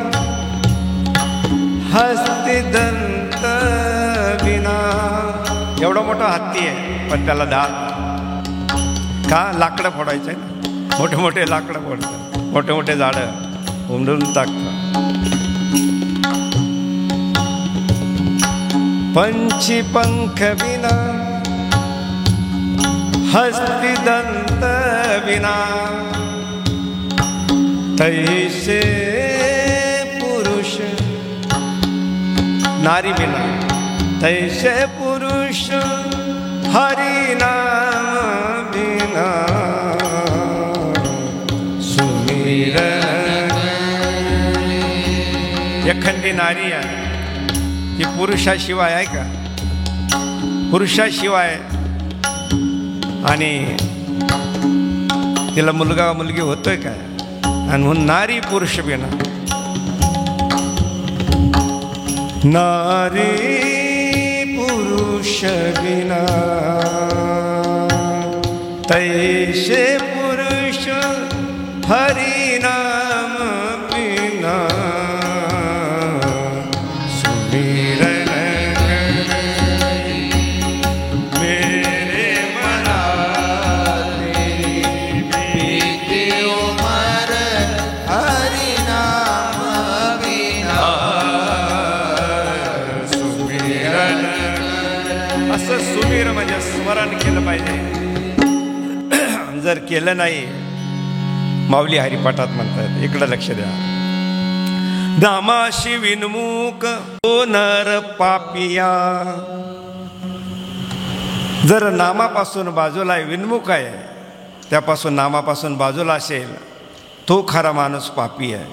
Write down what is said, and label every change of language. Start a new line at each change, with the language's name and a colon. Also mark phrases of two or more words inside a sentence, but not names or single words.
Hindi: हस्ती दंत विना
Marathi: एवढा मोठा हत्ती आहे पण त्याला दात का लाकडं फोडायचं ना मोठे मोठे लाकडं फोडतात मोठे मोठे झाडं उमडून टाकतात
Hindi: पंछी पंख विना हस्ती दंत विना तैसे पुरुष नारी बिना तैसे पुरुष हरि नाम बिना सुमिरन।
Marathi: एखादी नारी आहे ती पुरुषाशिवाय आहे का? पुरुषाशिवाय आणि तिला मुलगा मुलगी होतोय काय? आणि म्हणून
Hindi: नारी पुरुष बिना नारी पुरुष बिना तैसे पुरुष हरि नाम बिना सुमिरन मेरे मना बीती उमर हरि नाम बिना सुमिरन।
Marathi: असं सुमीर म्हणजे स्मरण केलं पाहिजे. जर केलं नाही, माऊली हरिपाठात म्हणतात, इकडं लक्ष द्या. नामाशी विनमुख तो नर पापिया. जर नामापासून बाजूला आहे, विनमुख आहे, त्यापासून नामापासून बाजूला असेल, तो खरा माणूस पापी आहे.